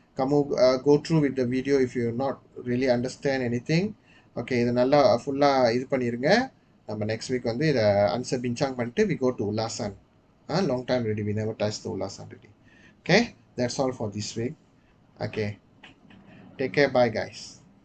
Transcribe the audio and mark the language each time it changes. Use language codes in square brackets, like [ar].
[en] Kamu go through with the video if you not really understand anything. [ta] Okay. இதை நல்லா ஃபுல்லாக இது பண்ணிடுங்க. நம்ம [en] next week [ta] வந்து இதை ஆன்சர் பின்சாங் பண்ணிட்டு [en] we go to ulasan. Long time already we never touched the ulasan already. Okay. That's all for this week. Okay. Take care. Bye, guys.